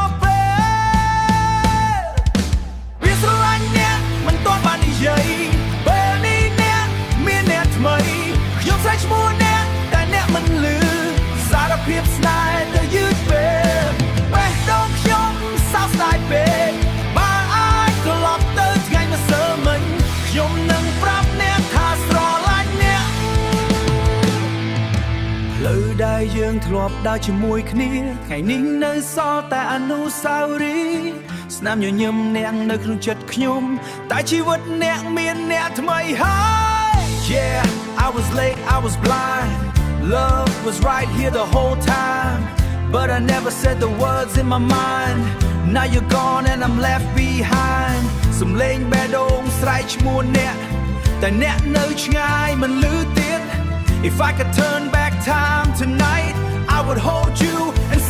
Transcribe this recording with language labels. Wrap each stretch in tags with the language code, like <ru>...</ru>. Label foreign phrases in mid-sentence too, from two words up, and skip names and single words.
<km>ពេកវាស្រឡាញ់អ្នកមិនទាន់បាននិយាយពេលនេះអ្នកមានអ្នកថ្មីខ្ញុំស្រែកឈ្មោះអ្នកតែអ្នកមិនឮសារភាពស្នេហ៍តែយឺតពេកបេះដូងខ្ញុំសោកស្ដាយពេកបើអាចត្រឡប់ទៅថ្ងៃម្សិលមិញខ្ញុំនឹងប្រាប់អ្នកថាស្រឡាញ់អ្នក ផ្លូវដែលយើងធ្លាប់ដើរជាមួយគ្នាថ្ងៃនេះនៅសល់តែអនុស្សាវរីយ៍ស្នាមញញឹម អ្នកនៅក្នុងចិត្តខ្ញុំតែជីវិតអ្នកមានអ្នកថ្មីហើយ</km> <en>Yeah, I was late, I was blind Love was right here the whole time But I never said the words in my mind Now you're gone and I'm left behind</en> <km>សំឡេងបេះដូងស្រែកឈ្មោះអ្នកតែអ្នកនៅឆ្ងាយមិនឮទៀត</km> <en>If I could turn back time tonight I would hold you</en>